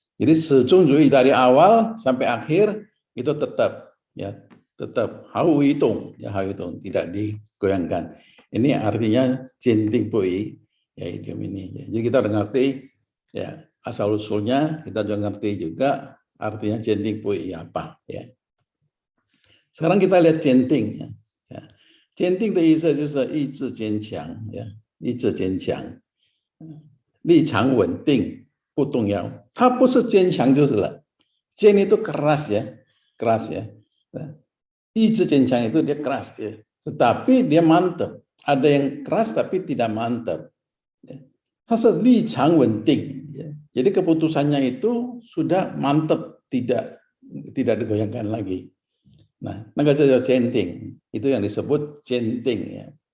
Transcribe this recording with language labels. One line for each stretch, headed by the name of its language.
Indonesian: Jadi sejujurnya dari awal sampai akhir itu tetap hau hitung ya, hau hitung tidak digoyangkan. Ini artinya centing pui ya idiom ini. Ya. Jadi kita udah ngerti ya asal usulnya, kita udah ngerti juga artinya centing pui apa ya. Sekarang kita lihat centing ya.
Chinese: Centing的意思就是意志坚强呀，意志坚强，立场稳定。不动摇，它不是坚强就是了，坚itu
Indonesian: keras ya, keras ya. 意志坚强itu dia keras ya, tetapi dia mantap. Ada yang keras tapi tidak mantap.
Chinese: 它是立场稳定
Indonesian: ya. Jadi keputusannya itu sudah mantap, tidak digoyangkan lagi. Nah, maka saja centing itu yang disebut centing ya.